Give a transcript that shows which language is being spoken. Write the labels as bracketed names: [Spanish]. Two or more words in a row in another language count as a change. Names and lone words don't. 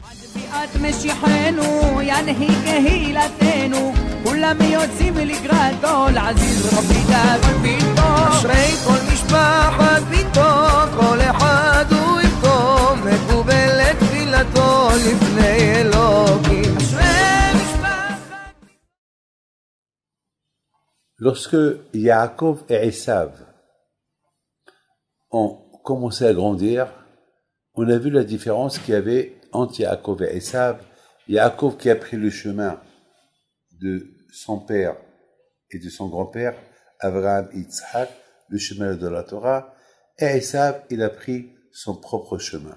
[Hebrew] אשרי כל משפחת ביתו, כל אחד הוא איתו, מקובלת תפילתו לפני אלוקים. אשרי משפחת. [French] Lorsque Yaakov et Esav ont commencé à grandir, on a vu la différence qu'il y avait entre Yaakov et Esav. Yaakov qui a pris le chemin de son père et de son grand-père, Abraham et Yitzhak, le chemin de la Torah, et Esav, il a pris son propre chemin.